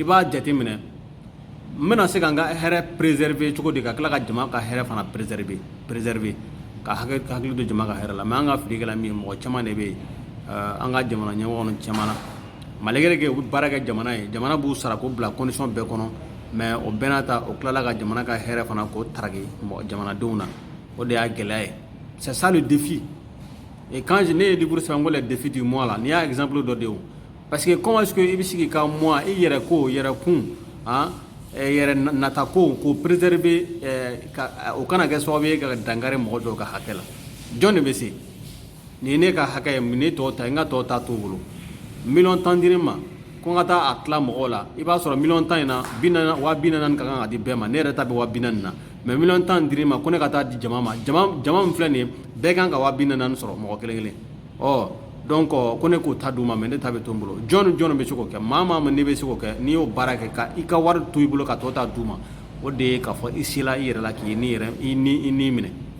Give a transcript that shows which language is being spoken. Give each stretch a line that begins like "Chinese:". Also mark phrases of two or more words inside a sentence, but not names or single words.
Bambara: b'a jateminɛ n bɛna se ka n ka hɛrɛ préserver cogo di ka tila ka jama ka hɛrɛ fana préserver ka hakili to jama ka hɛrɛ la mais an ka fili kɛla min ye mɔgɔ caman de bɛ yen an ka jamana ɲɛmɔgɔ caman na
French: malgré que
Bambara: u bɛ baara kɛ jamana ye jamana b'u sara k'u bila condition bɛɛ kɔnɔ mais o bɛɛ n'a ta o tilala ka jamana ka hɛrɛ fana k'o taraki jamanadenw na o de y'a gɛlɛya ye
French: c'est ça le défi et quand
Bambara: ne ye livre sɛbɛn ko
French: les défis du mois
Bambara: la n'i y'a exemple dɔ de o parce que
French: comment est-ce que
Bambara: i bɛ se k'i ka mois i yɛrɛ ko yɛrɛ kun yɛrɛ nata ko k'o préserver o kana kɛ sababu ye ka dankari mɔgɔ dɔw ka hakɛ la jɔn de bɛ se nin ye ne ka hakɛ ye ne tɔw ta n ka tɔw ta t'o bolo miliyɔn 10 di ne ma ko n ka taa a tila mɔgɔw la i b'a sɔrɔ miliyɔn 10 in na 40,000 ka kan ka di bɛɛ ma ne yɛrɛ ta bɛ 40,000 na mais miliyɔn 10 dir'i ma ko ne ka taa di jama ma jama min filɛ nin ye bɛɛ kan ka 40,000 sɔrɔ mɔgɔ kelen kelen donc ko ne k'o ta d'u ma mais ne ta bɛ to n bolo jɔn bɛ se k'o kɛ maa ne bɛ se k'o kɛ n'i y'o baara kɛ ka i ka wari to i bolo ka tɔ ta d'u ma o de ye k'a fɔ i sela i yɛrɛ la k'i i ni minɛ